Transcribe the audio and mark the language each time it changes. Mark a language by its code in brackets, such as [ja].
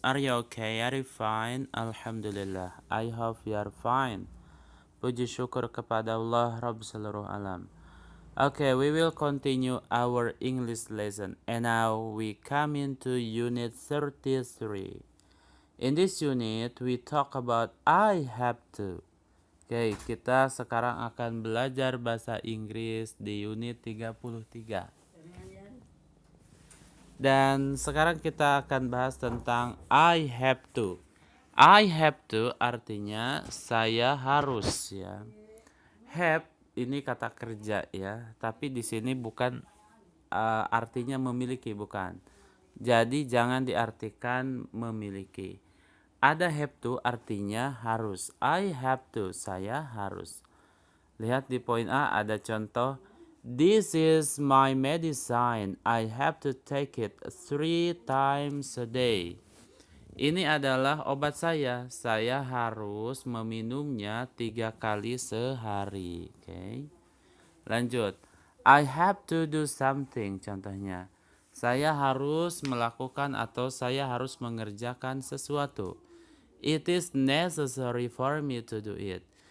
[en] Are you okay? Are you fine? Alhamdulillah. I hope you are fine. [id] Puji syukur kepada Allah Rabb seluruh alam. [en] Okay, we will continue our English lesson. And now we come into unit 33. In this unit, we talk about I have to. [id] Oke, kita sekarang akan belajar bahasa Inggris di unit 33. Dan sekarang kita akan bahas tentang I have to. I have to artinya saya harus ya. Have ini kata kerja ya, tapi di sini bukan artinya memiliki, bukan. Jadi jangan diartikan memiliki. Ada have to artinya harus. I have to, saya harus. Lihat di poin A ada contoh. [en] This is my medicine. I have to take it 3 times a day. [id] Ini adalah obat saya. Saya harus meminumnya 3 kali sehari. Oke. Lanjut. [en] I have to do something. [id] Contohnya. Saya harus melakukan atau saya harus mengerjakan sesuatu. [en] It is necessary for me to do it.